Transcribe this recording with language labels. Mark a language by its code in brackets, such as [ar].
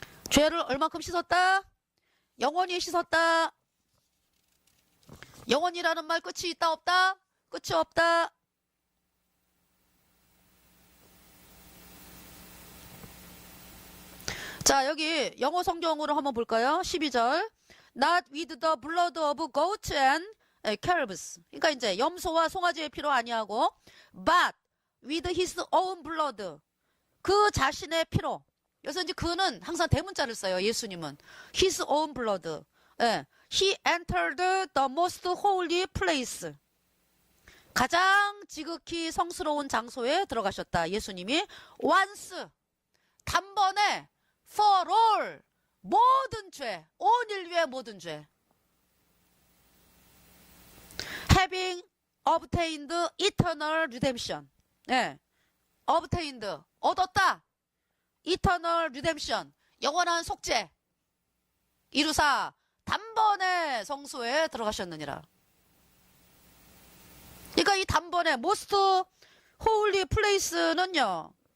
[ko] 죄를 얼마큼 씻었다? 영원히 씻었다. 영원이라는 말 끝이 있다 없다? 끝이 없다. 자, 여기 영어 성경으로 한번 볼까요? [en] 12절 Not with the blood of goats and calves. [ko] 그러니까 이제 염소와 송아지의 피로 아니하고 [en] but with his own blood. [ko] 그 자신의 피로. 여기서 이제 그는 항상 대문자를 써요. 예수님은 [en] his own blood. [ko] 예. [en] He entered the most holy place. [ko] 가장 지극히 성스러운 장소에 들어가셨다. 예수님이 once 단번에 [en] for all [ko] 모든 죄, 온 인류의 모든 죄. [en] having obtained eternal redemption. [ko] 예. obtained 얻었다. [en] eternal redemption [ko] 영원한 속죄 이루사 단번에 성소에 들어가셨느니라. 그러니까 이 단번에 [en] most holy place [ko] 는요.